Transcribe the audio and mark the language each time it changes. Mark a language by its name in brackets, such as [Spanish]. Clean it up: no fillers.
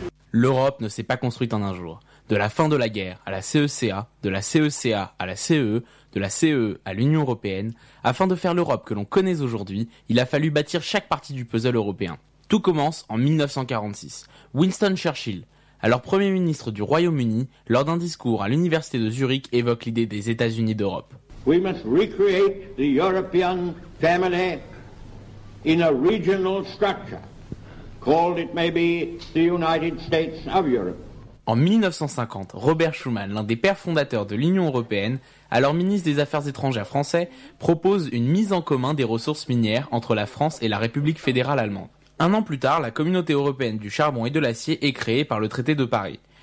[French] l'Europe ne s'est pas construite en un jour. De la fin de la guerre à la CECA, de la CECA à la CEE, de la CEE à l'Union européenne, afin de faire l'Europe que l'on connaît aujourd'hui, il a fallu bâtir chaque partie du puzzle européen. Tout commence en 1946. Winston Churchill, alors Premier ministre du Royaume-Uni, lors d'un discours à l'université de Zurich, évoque l'idée des États-Unis d'Europe. [English] We must recreate the European family in a regional structure, called it maybe the United States of Europe. [French] En 1950, Robert Schuman, l'un des pères fondateurs de l'Union européenne, alors ministre des Affaires étrangères français, propose une mise en commun des ressources minières entre la France et la République fédérale allemande. Un an plus tard, la Communauté européenne du charbon et de l'acier est créée par le traité de Paris.